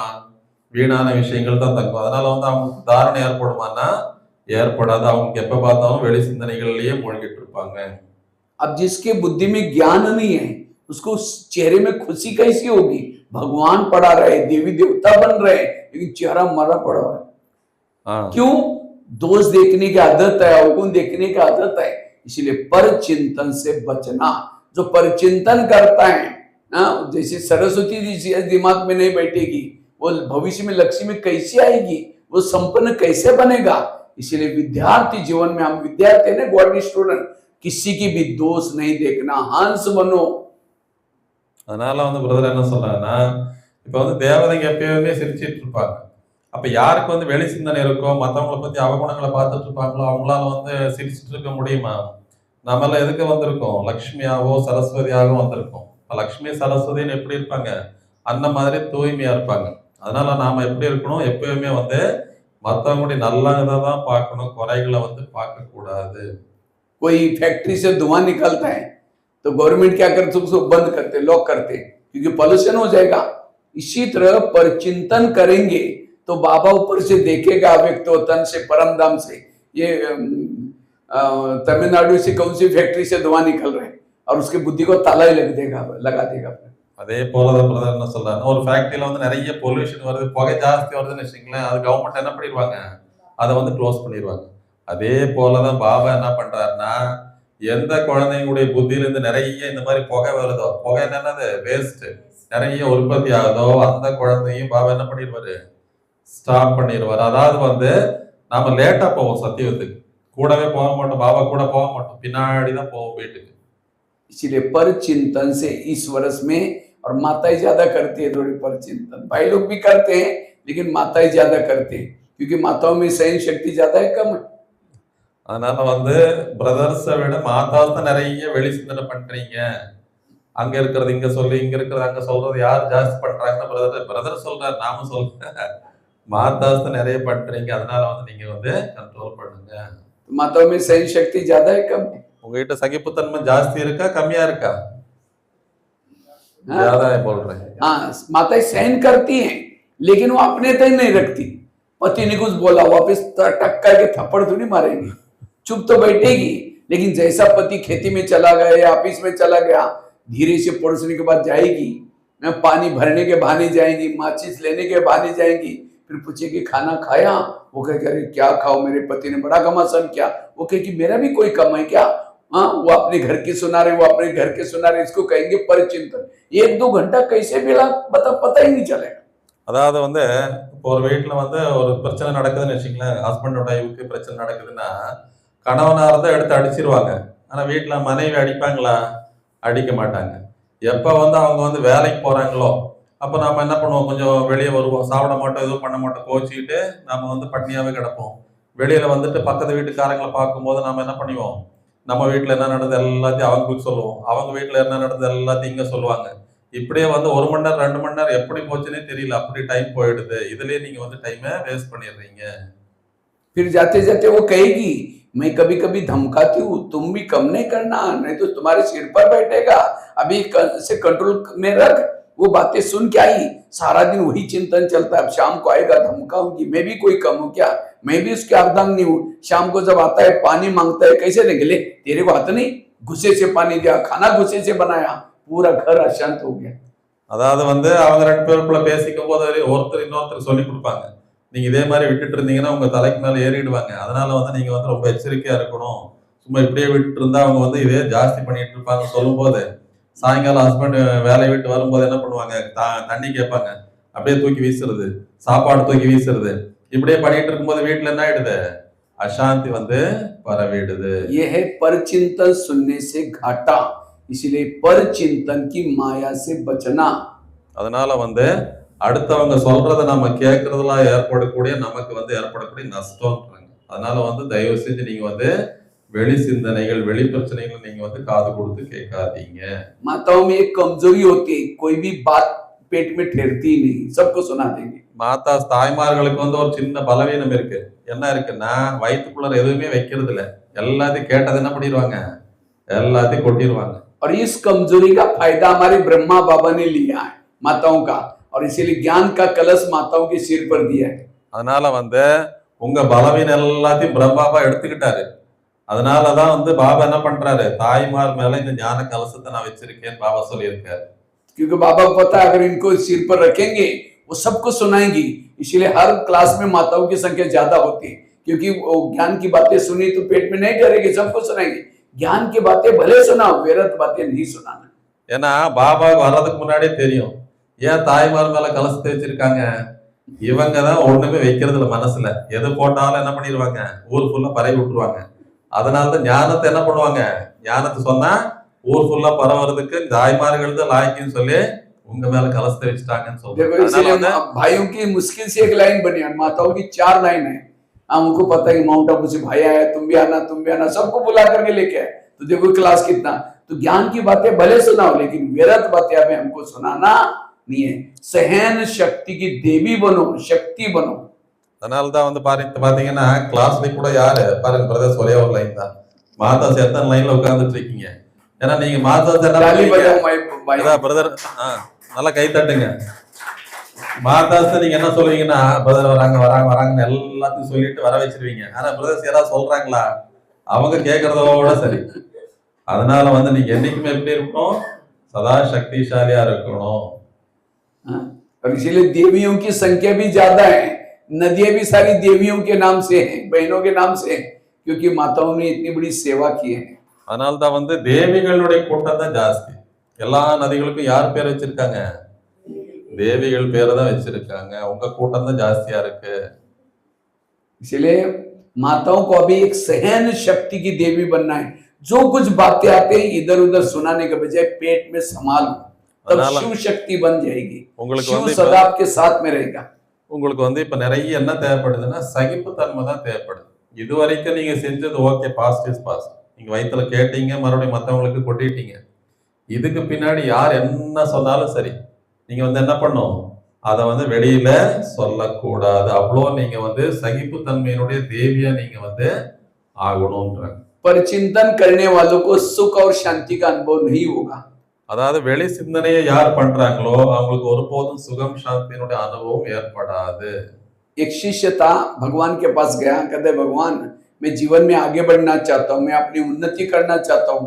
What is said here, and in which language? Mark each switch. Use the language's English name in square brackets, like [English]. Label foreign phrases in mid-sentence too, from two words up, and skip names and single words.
[Tamil] வீணான விஷயங்கள் தான் தங்கும். அதனால வந்து அவங்களுக்கு தாரணை ஏற்படுமான்னா ஏற்படாது. அவங்களுக்கு எப்ப பார்த்தாலும் வெளி சிந்தனைகள்லயே மூழ்கிட்டு இருப்பாங்க. [Hindi] अब जिसके बुद्धि में ज्ञान नहीं है उसको चेहरे में खुशी कैसी होगी? भगवान पढ़ा रहे, देवी देवता बन रहे, लेकिन चेहरा मरा पड़ा है। क्यों? दोष देखने की आदत है, अवगुण देखने की आदत है। इसलिए पर चिंतन से बचना। जो परचिंतन करता है ना, जैसे सरस्वती जी दिमाग में नहीं बैठेगी, वो भविष्य में लक्ष्मी कैसे आएगी, वो संपन्न कैसे बनेगा? इसलिए विद्यार्थी जीवन में, हम विद्यार्थी है ना, [English] God student, [Hindi] किसी की भी दोष नहीं देखना, हंस बनो। [Tamil] அதனால வந்து பிரதர் என்ன சொல்றாங்கன்னா, இப்ப வந்து தேவதைங்க எப்பயுமே சிரிச்சிட்டு இருப்பாங்க. அப்ப யாருக்கு வந்து வெளி சிந்தனை இருக்கோ, மத்தவங்கள பத்தி அவகுணங்கள பார்த்துட்டு இருப்பாங்களோ, அவங்களால வந்து சிரிச்சுட்டு இருக்க முடியுமா? நாமெல்லாம் எதுக்கு வந்திருக்கோம்? லக்ஷ்மியாவோ, சரஸ்வதியாகவோ வந்திருக்கோம். இப்ப லக்ஷ்மி, சரஸ்வதின்னு எப்படி இருப்பாங்க? அந்த மாதிரி தூய்மையா இருப்பாங்க. அதனால நாம எப்படி இருக்கணும்? எப்பயுமே வந்து மத்தவங்களுடைய நல்லத தான் பார்க்கணும். குறைகள வந்து பார்க்கக்கூடாது. [Hindi] कोई फैक्ट्री से धुआं निकलता है तो गवर्नमेंट क्या करते, उसको बंद करते, लॉक करते, क्योंकि पॉल्यूशन हो जाएगा। इसी तरह परचिंतन करेंगे तो बाबा ऊपर से देखेगा, व्यक्त तन से, परम धाम से, ये तमिलनाडु से कौन सी फैक्ट्री से धुआं निकल रहे हैं, और उसकी बुद्धि को ताला ही लगा देगा। [Tamil] அதே போல தான் பிரதர் என்ன சொல்றாங்க, ஒரு ஃபேக்டரியில வந்து நிறைய பொல்யூஷன் வருது, புகை ஜாஸ்தி வருதுன்னு வச்சுக்கங்களேன், அது கவர்மெண்ட் என்ன பண்ணிடுவாங்க, அதை வந்து க்ளோஸ் பண்ணிடுவாங்க. அதே போலதான் பாபா என்ன பண்றாருன்னா, எந்த குழந்தைங்களுடைய புத்தியிலிருந்து நிறைய இந்த மாதிரி புகை வருதோ, புகை என்னது வேஸ்ட் நிறைய உற்பத்தி ஆகுதோ, அந்த குழந்தையும் பாபா என்ன பண்ணிடுவாரு, ஸ்டாப் பண்ணிடுவார். அதாவது வந்து நாம லேட்டா போவோம் சத்தியத்துக்கு, கூடவே போக மாட்டோம், பாபா கூட போக மாட்டோம், பின்னாடி தான் போவோம் வீட்டுக்கு. [Hindi] इसलिए पर चिंतन से इस वर्ष में, और माताएं ज्यादा करती है थोड़ी पर चिंतन, भाई लोग भी करते हैं लेकिन माताएं ज्यादा करते हैं, क्योंकि माताओं में सहन शक्ति ज्यादा है, कम है। [Tamil] அதனால வந்து பிரதர்ஸை விட மாதாஸ் தான் நிறைய வெளி சிந்தனை பண்றீங்க. அங்க இருக்கிறது இங்க சொல்லி, இங்க இருக்கிறது அங்க சொல்றது யார் ஜாஸ்தி பண்றாங்கன்னா பிரதர் சொல்றாரு, நாம சொல்றேன். மாதாஸ் தான் நிறைய பண்றீங்க, அதனால வந்து நீங்க வந்து கண்ட்ரோல் பண்ணுங்க. [Hindi] माताओं में सहन शक्ति ज्यादा है, कम है? [Tamil] உங்ககிட்ட சகிப்புத்தன்மை ஜாஸ்தி இருக்கா கம்மியா இருக்கா? [Hindi] ज्यादा है बोल रहे हैं। हाँ, माताएं सहन करती हैं लेकिन वो अपने तक नहीं रखती। पति ने कुछ बोला, वापस टक करके थप्पड़ थोड़ी मारेंगी, चुप तो बैठेगी, लेकिन जैसा पति खेती में चला गया या ऑफिस में चला गया, धीरे से पड़ोसने के बाद जाएगी, पानी भरने के बहाने जाएंगी, माचिस लेने के बहाने जाएंगी, फिर पूछेगी खाना खाया, वो कहे अरे क्या खाओ, मेरे पति ने बड़ा घमासान किया, वो कहे कि मेरा भी कोई कम है क्या? हाँ, वो अपने घर के सुना रहे, वो अपने घर के सुना रहे, इसको कहेंगे परिचिंतन। 1-2 घंटा कैसे मिला पता ही नहीं चलेगा। [Tamil] அதாவது வந்து இப்போ ஒரு வீட்டுல வந்து ஒரு பிரச்சனை நடக்குதுன்னு வச்சுங்களேன், ஹஸ்பண்டோட ஒய்ஃபுக்கு பிரச்சனை நடக்குதுன்னா கணவனா இருந்தா எடுத்து அடிச்சிருவாங்க. ஆனா வீட்டுல மனைவி அடிப்பாங்களா? அடிக்க மாட்டாங்க. எப்ப வந்து அவங்க வந்து வேலைக்கு போறாங்களோ அப்ப நாம என்ன பண்ணுவோம், கொஞ்சம் வெளியே வருவோம், சாப்பிட மாட்டோம், எதுவும் பண்ண மாட்டோம், கோச்சிக்கிட்டு நாம வந்து பட்னியாவே கிடப்போம். வெளியில வந்துட்டு பக்கத்து வீட்டுக்காரங்களை பார்க்கும்போது நாம என்ன பண்ணுவோம், நம்ம வீட்டுல என்ன நடந்தது எல்லாத்தையும் அவங்களுக்கு சொல்லுவோம், அவங்க வீட்டுல என்ன நடந்தது எல்லாத்தையும் இங்க சொல்லுவாங்க. இப்படியே வந்து 1 மணி நேரம் 2 மணி நேரம் எப்படி போச்சுன்னே தெரியல, அப்படி டைம் போயிடுது. இதுலயே நீங்க வந்து டைமை வேஸ்ட் பண்ணிடுறீங்க. [Hindi] फिर जाते जाते वो कहेगी, मैं कभी कभी धमकाती हूँ, तुम भी कम नहीं करना, नहीं तो तुम्हारे सिर पर बैठेगा, अभी से कंट्रोल में रख। वो बातें सुन के आई, सारा दिन वही चिंतन चलता है, अब शाम को आएगा धमकाऊंगी, मैं भी कोई कम हूँ क्या, मैं भी उसके अर्धांगिनी हूँ। शाम को जब आता है पानी मांगता है, कैसे देंगे, ले तेरे को हाथ नहीं, गुस्से से पानी दिया, खाना गुस्से से बनाया, पूरा घर अशांत हो गया। [Tamil] அதாவது வந்து அவங்க 2 பேருக்குள்ள பேசிக்கும் போது ஒருத்தர் இன்னொருத்தர் சொல்லி கொடுப்பாங்க, நீங்க இதே மாதிரி விட்டுட்டு இருந்தீங்கன்னா உங்க தலைக்கு மேல ஏறிடுவாங்க, அதனால வந்து நீங்க வந்து ரொம்ப எச்சரிக்கையா இருக்கணும், சும்மா இப்படியே விட்டுட்டு இருந்தா அவங்க வந்து இதே ஜாஸ்தி பண்ணிட்டு இருப்பாங்க சொல்லும் போது, சாயங்காலம் ஹஸ்பண்ட் வேலையை விட்டு வரும்போது என்ன பண்ணுவாங்க, தண்ணி கேட்பாங்க, அப்படியே தூக்கி வீசுறது, சாப்பாடு தூக்கி வீசுறது, இப்படியே பண்ணிட்டு இருக்கும்போது வீட்டுல என்ன ஆயிடுது, அசாந்தி வந்து பரவிடுது. [Hindi] ये है परचिंतन सुनने से घाटा, इसलिए परचिंतन की माया से बचना। [Tamil] அதனால வந்து அடுத்தவங்க சொல்றத நம்ம கேட்கறதுல ஏற்படக்கூடிய நமக்கு வந்து ஏற்படக்கூடிய நஷ்டம்ன்றாங்க. அதனால வந்து தயவு செஞ்சு நீங்க வந்து வெளி சிந்தனைகள், வெளி பிரச்சனைகள் நீங்க வந்து காது கொடுத்து கேட்காதீங்க. [Hindi] माताओं में एक कमजोरी होती है, कोई भी बात पेट में ठहरती ही नहीं, सबको सुना देंगे। [Tamil] மாதா தாய்மார்களுக்கு வந்து ஒரு சின்ன பலவீனம் இருக்கு. என்ன இருக்குன்னா, வயிற்றுக்குள்ள எதுவுமே வைக்கிறது இல்ல, எல்லாத்தையும் கேட்டது என்ன பண்ணிடுவாங்க, எல்லாத்தையும் கொட்டிடுவாங்க. [Hindi] और इस कमजोरी का फायदा हमारे ब्रह्मा बाबा ने लिया है, माताओं का, और इसीलिए ज्ञान का कलश माताओं के सिर पर दिया है। அதனால வந்து உங்க பலவீனம் எல்லாத்தையும் பிரம்மாபா எடுத்துக்கிட்டாரு. அதனாலதான் வந்து பாபா என்ன பண்றாரு, தாய்மார் மேல இந்த ஞான கலசத்தை நான் வச்சிருக்கேன்னு பாபா சொல்லியிருக்காரு. क्योंकि बाबा को पता है अगर इनको सिर पर रखेंगे वो सबको सुनाएंगी, इसलिए हर क्लास में माताओं की संख्या ज्यादा होती है, क्योंकि वो ज्ञान की बातें सुनी तो पेट में नहीं डरेगी, सबको सुनाएंगे। ज्ञान की बातें भले सुनाओ, व्यर्थ बातें नहीं सुनाना। [Tamil] ஏன்னா பாபா வர்றதுக்கு முன்னாடியே தெரியும் ஏன் தாய்மார் மேல கலசத்தை வச்சிருக்காங்க, இவங்க தான் ஒண்ணுமே வைக்கிறது இல்ல மனசுல, எது போட்டாலும் என்ன பண்ணிடுவாங்க, ஊர் ஃபுல்லா பரவி விட்டுருவாங்க. அதனாலதான் ஞானத்தை என்ன பண்ணுவாங்க, ஞானத்தை சொன்னா ஊர் ஃபுல்லா பரவறதுக்கு தாய்மார்கள் தான் லாய்க்குன்னு சொல்லி உங்க மேல கலசத்தை வச்சுட்டாங்கன்னு [Hindi] देखो [Tamil] சொல்றாங்க. அதனால [Hindi] इसीलिए [Tamil] வந்து [Hindi] भाइयों की मुश्किल से एक लाइन बनी है, माताओं की 4 लाइन है। हमको पता है कि माउंट आबू से भाई आया, तुम भी आना, सबको बुला करके लेके आए। तो देखो क्लास कितना, तो ज्ञान की बातें भले सुनाओ लेकिन व्यर्थ बातें हमें हमको सुनाना नहीं है। सहन शक्ति की देवी बनो, शक्ति बनो। [Tamil] அதனாலதான் வந்து பாத்தீங்கன்னா கிளாஸ்ல கூட யாரு பாருங்க பிரதர்ஸ் ஒரே ஒரு லைன் தான். மாதாஸ் எத்தனை லைன்ல உட்கார்ந்துட்டு இருக்கீங்க? ஏன்னா நீங்க மாதாஸ் என்ன [Hindi] ताली [Tamil] பண்ணுவீங்க? [Hindi] बजाओ भाई। [Tamil] அதான் பிரதர் நல்லா கை தட்டுங்க. மாதாஸ் நீங்க என்ன சொல்லுவீங்கன்னா பிரதர் வராங்கன்னு எல்லாத்தையும் சொல்லிட்டு வர வச்சிருவீங்க. ஆனா பிரதர்ஸ் யாராவது சொல்றாங்களா? அவங்க கேட்கறதோட சரி. அதனால வந்து நீங்க என்னைக்குமே எப்படி இருக்கணும்? சதா சக்திசாலியா இருக்கணும். [Hindi] और इसीलिए देवियों की संख्या भी ज्यादा है, नदियां भी सारी देवियों के नाम से हैं, बहनों के नाम से हैं, क्योंकि माताओं ने इतनी बड़ी सेवा की है। [Tamil] அதனால்தான் வந்து தேவிகளுடைய கூட்டம் தான் ஜாஸ்தி. எல்லா நதிகளுக்கும் யார் பேர் வச்சிருக்காங்க? தேவிகள் பேரை தான் வச்சிருக்காங்க. உங்க கூட்டம் தான் ஜாஸ்தியா இருக்கு. [Hindi] इसलिए माताओं को अभी एक सहन शक्ति की देवी बनना है। जो कुछ बातें आते हैं इधर उधर सुनाने के बजाय पेट में संभालो, तब शिव शक्ति बन जाएगी। शिव सदा आपके साथ में रहेगा। [Tamil] உங்களுக்கு வந்து இப்ப நிறைய என்ன தேவைப்படுதுன்னா சகிப்புத்தன்மை தான் தேவைப்படுது. இது வரைக்கும் நீங்க செஞ்சது ஓகே, [English] past is past. [Tamil] நீங்க வயித்துல கேட்டீங்க, மறுபடியும் மத்தவங்களுக்கு கொட்டிட்டீங்க. இதுக்கு பின்னாடி யார் என்ன சொன்னாலும் சரி, நீங்க வந்து என்ன பண்ணும், அதை வந்து வெளியில சொல்லக்கூடாது. அவ்வளோ நீங்க வந்து சகிப்புத்தன்மையினுடைய தேவியா நீங்க வந்து ஆகணும்ன்றாங்க. [Hindi] पर चिंतन करने वालों को सुख और शांति का अनुभव नहीं होगा। [Tamil] அதாவது வெளி சிந்தனையை யார் பண்றாங்களோ அவங்களுக்கு ஒருபோதும் சுகம் சாந்தியினுடைய அனுபவம் ஏற்படாது. [Hindi] एक शिष्य था, भगवान के पास गया, कहते भगवान मैं जीवन में आगे बढ़ना चाहता हूँ, मैं अपनी उन्नति करना चाहता हूँ।